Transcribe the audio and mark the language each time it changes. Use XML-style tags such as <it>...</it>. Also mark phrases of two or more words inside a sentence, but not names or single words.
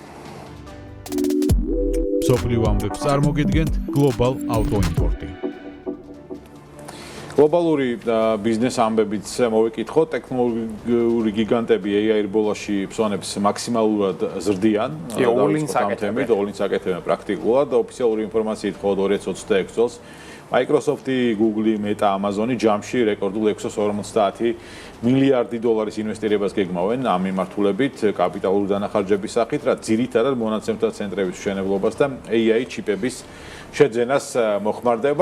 <ka>სოფლიო ამბებს წარმოგიდგენთ Global Auto Import. გლობალური ბიზნეს ამბებიც მოვიკითხოთ, ტექნოლოგიური გიგანტები AI ბოლოში ფსონებს მაქსიმალურად ზრდიან. all-in საკეთებენ პრაქტიკულად. ოფიციალური ინფორმაციით მხოლოდ 2026 წელს Microsoft-ი, Google-ი, Meta, Amazon-ი ჯამში რეკორდულ 650 მილიარდი დოლარის ინვესტირებას გეგმავენ ამ მიმართულებით კაპიტალური დანახარჯების სახით, რაც ძირითადად მონაცემთა ცენტრების მშენებლობას და AI ჩიპების შეძენას მოხმარდება.</ka>